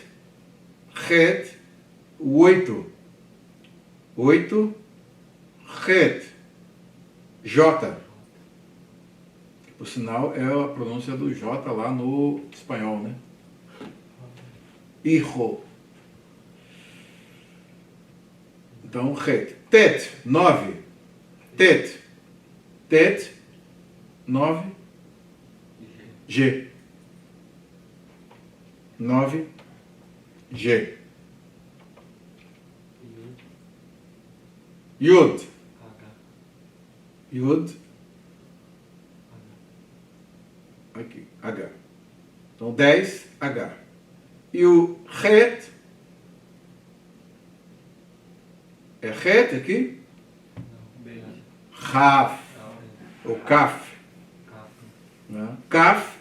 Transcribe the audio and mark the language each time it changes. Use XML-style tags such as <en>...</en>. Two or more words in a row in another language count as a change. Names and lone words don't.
<pt>Het, 8. 8, Het. J. Por sinal, é a pronúncia do J lá no espanhol, né? Hijo. Então, Het. Tet, 9. Tet. Tet, 9. G. 9. G. Yud. Yud. Aqui, H. Então, 10, H. E o Het. É Het aqui? B. Raf. Ou Kaf. Né? Kaf.</pt>